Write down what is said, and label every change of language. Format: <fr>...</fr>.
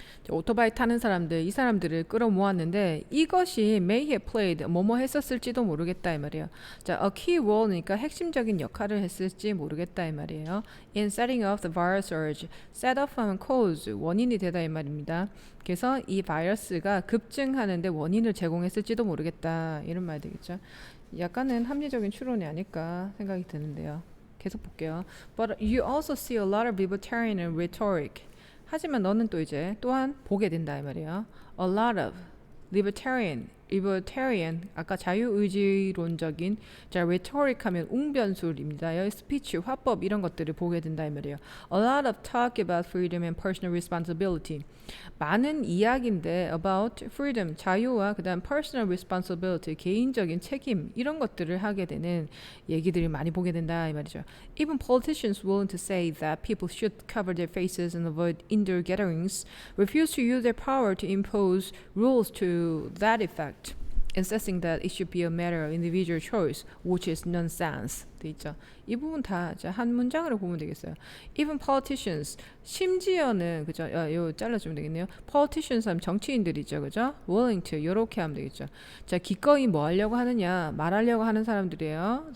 <ko>오토바이 타는 사람들, 이 사람들을 끌어모았는데 이것이</ko> <en>may have played</en> <ko>뭐뭐 했었을지도 모르겠다 이 말이에요. 자,</ko> <en>a key role</en> <ko>니까 핵심적인 역할을 했을지 모르겠다 이 말이에요.</ko> <en>In setting off the virus surge, set off 하면 cause</en> <ko>원인이 되다 이 말입니다. 그래서 이 바이러스가 급증하는데 원인을 제공했을지도 모르겠다 이런 말 되겠죠. 약간은 합리적인 추론이 아닐까 생각이 드는데요. 계속 볼게요.</ko> <en>But you also see a lot of libertarian rhetoric.</en> <ko>하지만 너는 또 이제 또한 보게 된다 이 말이에요.</ko> <en>A lot of libertarian</en> <ko>아까 자유의지론적인 자 rhetoric 하면 웅변술입니다. 여기 스피치, 화법 이런 것들을 보게 된다 이 말이에요.</ko> <en>A lot of talk about freedom and personal responsibility.</en> <ko>많은 이야기인데 about freedom, 자유와 그다음</ko> <en>personal responsibility,</en> <ko>개인적인 책임 이런 것들을 하게 되는 얘기들을 많이 보게 된다 이 말이죠.</ko> <en>Even politicians willing to say that people should cover their faces and avoid indoor gatherings refuse to use their power to impose rules to that effect. Insisting that it should be a matter of individual choice, which is nonsense.</en> <ko>돼 있죠. 이 부분 다 한 문장으로 보면 되겠어요.</ko> <en>Even politicians,</en> <ko>심지어는 그죠? 요 잘라주면 되겠네요. Politicians 하면 정치인들이죠, 그죠?</ko> <en>Willing to</en> <ko>이렇게 하면 되겠죠. 자, 기꺼이 뭐 하려고 하느냐, 말하려고 하는 사람들이에요.</ko>